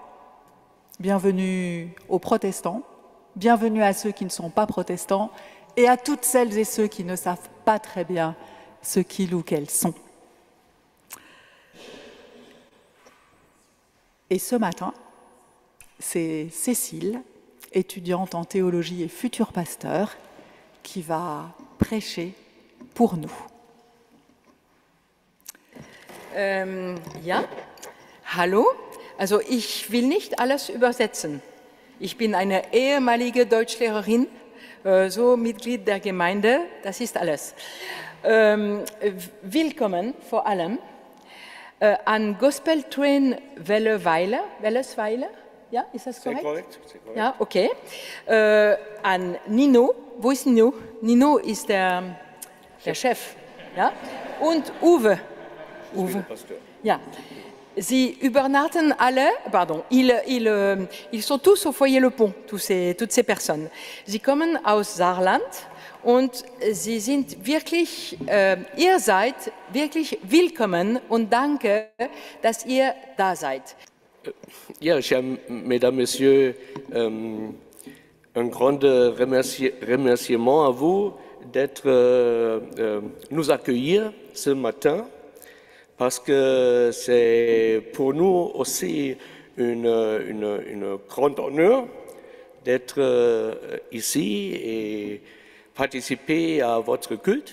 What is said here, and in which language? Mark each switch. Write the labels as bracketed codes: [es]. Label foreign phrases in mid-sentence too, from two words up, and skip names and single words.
[fr] Bienvenue aux protestants, bienvenue à ceux qui ne sont pas protestants et à toutes celles et ceux qui ne savent pas très bien ce qu'ils ou qu'elles sont. Et ce matin, c'est Cécile, étudiante en théologie et futur pasteur, qui va prêcher pour nous. [de] Ja, hallo. Also ich will nicht alles übersetzen. Ich bin eine ehemalige Deutschlehrerin, so Mitglied der Gemeinde, das ist alles. Willkommen vor allem an Gospel Train Wellesweiler. Ja, ist das korrekt? Sehr korrekt. Ja, okay. An Nino. Wo ist Nino? Nino ist der Chef. Ja? Und Uwe. Ja. Sie übernachten alle, [fr] pardon, ils sont tous au foyer Le Pont, toutes ces personnes. [de] Sie kommen aus Saarland und sie sind wirklich, ihr seid wirklich willkommen und danke, dass ihr da seid. Ja, [fr] chers mesdames, messieurs, un grand remerciement à vous d'être nous accueillir ce matin, parce que c'est pour nous aussi une grande honneur d'être ici et participer à votre culte.